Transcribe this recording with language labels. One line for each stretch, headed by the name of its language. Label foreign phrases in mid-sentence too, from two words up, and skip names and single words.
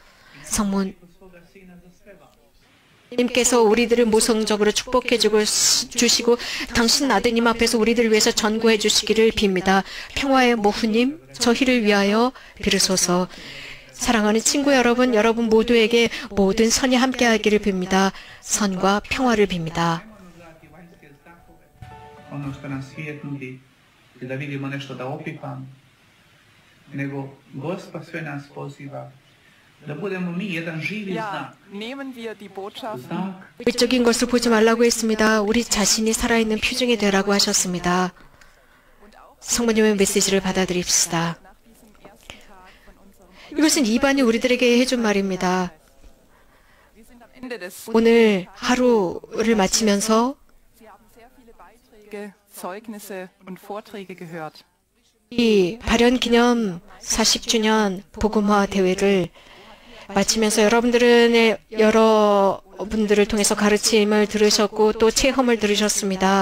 Korean: 성모님께서 우리들을 모성적으로 축복해 주시고 당신 아드님 앞에서 우리들을 위해서 전구해 주시기를 빕니다. 평화의 모후님, 저희를 위하여 비르소서. 사랑하는 친구 여러분, 여러분 모두에게 모든 선이 함께하기를 빕니다. 선과 평화를 빕니다.
Croatian: nego Gospod sve nas poziva da budemo mi jedan živi znak.
Korean: 외적인 것을 보지 말라고 했습니다. 우리 자신이 살아있는 표징이 되라고 하셨습니다. 성모님의 메시지를 받아들입시다. 이것은 이반이 우리들에게 해준 말입니다. 오늘 하루를 마치면서 이 발현 기념 40주년 복음화 대회를 마치면서 여러분들을 통해서 가르침을 들으셨고 또 체험을 들으셨습니다.